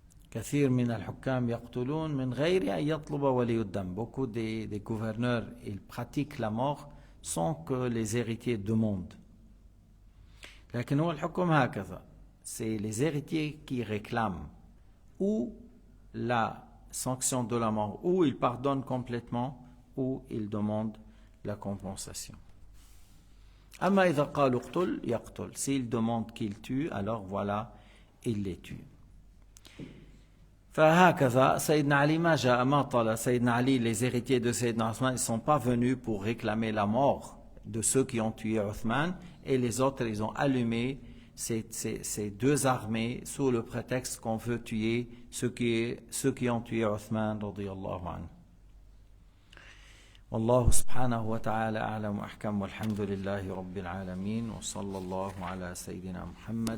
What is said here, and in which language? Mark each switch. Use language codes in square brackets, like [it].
[ar] كثير من الحكام يقتلون من غير أن يطلب ولي الدم. [fr] Beaucoup des gouverneurs, ils pratiquent la mort sans que les héritiers demandent. [ar] لكن هو الحكم هكذا. [fr] C'est les héritiers qui réclament ou la sanction de la mort, ou ils pardonnent complètement, ou ils demandent la compensation. [ar] أما إذا قالوا اقتل يقتل. [fr] S'ils demandent qu'il tue, alors voilà, il les tue. [ar] فهكذا سيدنا علي ما جاء ما طال. [fr] سيدنا علي, les héritiers de Sayyidina Othman, ils ne sont pas venus pour réclamer la mort de ceux qui ont tué Othman, et les autres, ils ont allumé ces deux armées sous le prétexte qu'on veut tuer ceux qui ont tué Othman radiyallahu anhu. [ar] والله سبحانه وتعالى أعلم وأحكم والحمد لله رب العالمين وصلى الله على سيدنا محمد